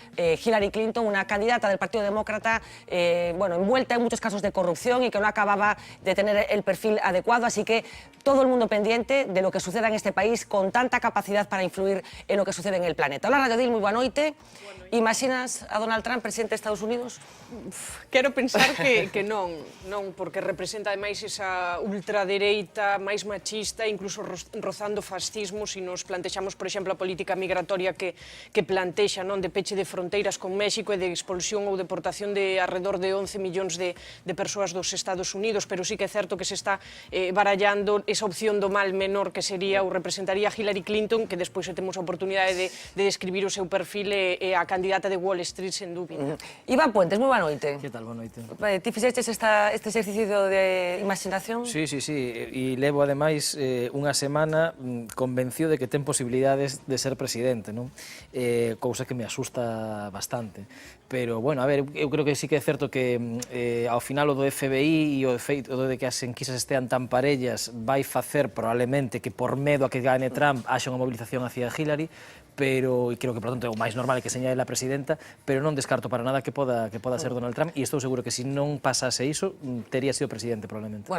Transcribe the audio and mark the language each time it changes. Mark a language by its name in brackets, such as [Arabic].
[Spanish] Hillary Clinton, una candidata del Partido Demócrata, envuelta en muchos casos de corrupción y que no acababa de tener el perfil adecuado. Así que todo el mundo pendiente de lo que suceda en este país, con tanta capacidad para influir en lo que sucede en el planeta. [Galician] Hola, Radio Dil, muy boa noite. Imaginas a Donald Trump presidente de Estados Unidos? Quero pensar que non, porque representa ademais esa ultradereita máis machista, incluso rozando fascismo, se nos plantexamos, por exemplo, a política migratoria que plantexa, non, de peche de fronteiras con México e de expulsión ou deportación de alrededor de 11 millóns de persoas dos Estados Unidos, pero sí que é certo que se está barallando esa opción do mal menor que sería ou representaría Hillary Clinton, que despois temos a oportunidade de describir o seu perfil e a candidata de Wall Street, sen dúbida. Iván Puentes, moi boa noite. Que tal, boa noite? Ti fixestes este exercicio de imaginación? Sí, e levo ademais unha semana convencido de que ten posibilidades de ser presidente, non? Cousa que me asusta bastante. Pero, bueno, a ver, eu creo que sí que é certo que ao final o do FBI e o feito de que as enquisas estean tan parellas vai facer probablemente que por medo a que gane Trump haxa unha movilización hacia Hillary, pero creo que, por tanto, é o máis normal que señale a presidenta, pero non descarto para nada que poda ser Donald Trump, e estou seguro que se non pasase iso, tería sido presidente, probablemente.